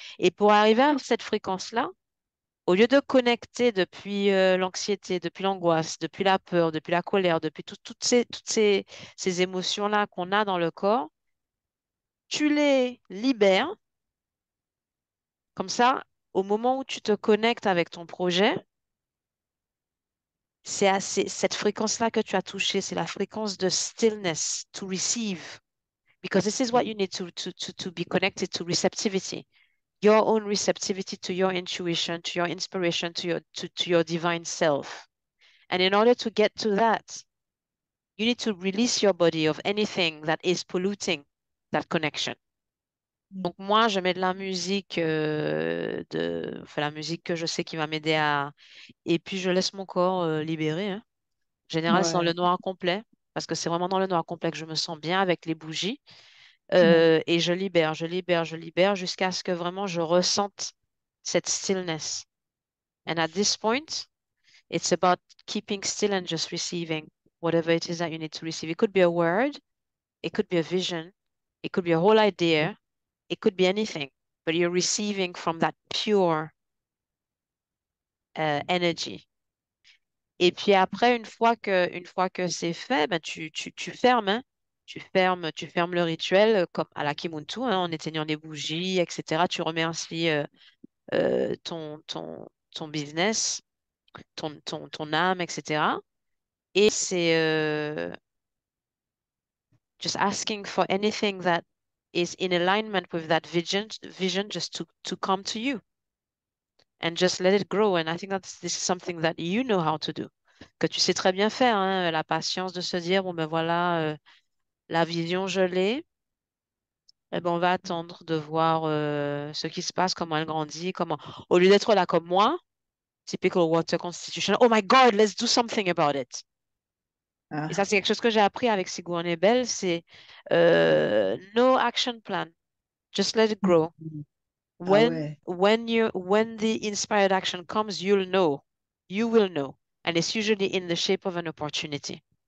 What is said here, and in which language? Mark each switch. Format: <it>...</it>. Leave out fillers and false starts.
<fr>Et pour arriver à cette fréquence-là, au lieu de connecter depuis l'anxiété, depuis l'angoisse, depuis la peur, depuis la colère, depuis ces émotions-là qu'on a dans le corps, tu les libères. Comme ça, au moment où tu te connectes avec ton projet, cette fréquence-là que tu as touchée, c'est la fréquence de</fr> <en>stillness to receive. Because this is what you need to be connected to receptivity. Your own receptivity to your intuition, to your inspiration, to your divine self. And in order to get to that, you need to release your body of anything that is polluting that connection.</en> <fr>Donc moi, je mets de la musique, enfin, la musique que je sais qui va m'aider à... Et puis je laisse mon corps libérer, hein. En général, c'est dans le Ouais. noir complet, parce que c'est vraiment dans le noir complet que je me sens bien avec les bougies. Ouais. Et je libère jusqu'à ce que vraiment je ressente. cette stillness.</fr> <en>And at this point, it's about keeping still and just receiving whatever it is that you need to receive. It could be a word, it could be a vision, it could be a whole idea, it could be anything, but you're receiving from that pure energy.</en> <fr>Et puis après, une fois que c'est fait, ben tu fermes, hein. Tu fermes le rituel comme à la Kimuntu, hein, en éteignant des bougies, etc. Tu remercies ton business, ton âme, etc. Et c'est</fr> <en>just asking for anything that is in alignment with that vision just to come to you and just let it grow. And I think that this is something that you know how to do,</en> <fr>que tu sais très bien faire, hein, la patience de se dire, bon ben voilà, la vision, je l'ai. Eh ben, on va attendre de voir ce qui se passe, comment elle grandit, comment, au lieu d'être là comme moi,</fr> <en>typical water constitution, oh my God, let's do something about it.</en> <fr>Et ça, Ah, c'est quelque chose que j'ai appris avec Sigourney Bell, c'est</fr> <en>no action plan, just let it grow.</en> <fr>mm. Ah ouais.</fr> <en>When the inspired action comes, you'll know, you will know, and it's usually in the shape of an opportunity.</en>